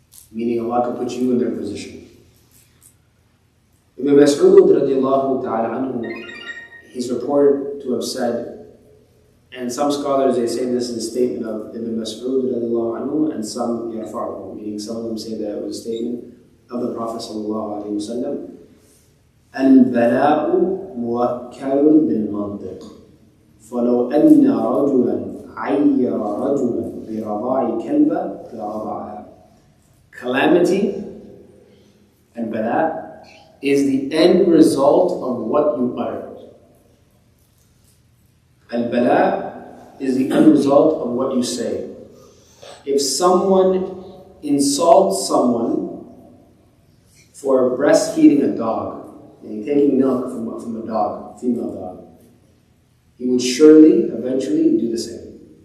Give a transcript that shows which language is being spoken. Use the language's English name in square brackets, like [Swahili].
[English] Meaning Allah could put you in their position. Ibn Mas'ud radiallahu ta'ala anhu, he's reported to have said, and some scholars they say this is a statement of Ibn Mas'ud radiallahu anhu, and some yarfa'uhu, meaning some of them say that it was a statement of the Prophet sallallahu alaihi wasallam. [Arabic] "Al-bala'u muwakkalun bil-mantiq, فلو أن رجلا عير رجلا برضاع كلبة لرضعها." [English] Calamity and bala is the end result of what you uttered. Al-bala is the end result of what you say. If someone insults someone for breastfeeding a dog, and taking milk from a dog, female dog, he would surely, eventually, do the same.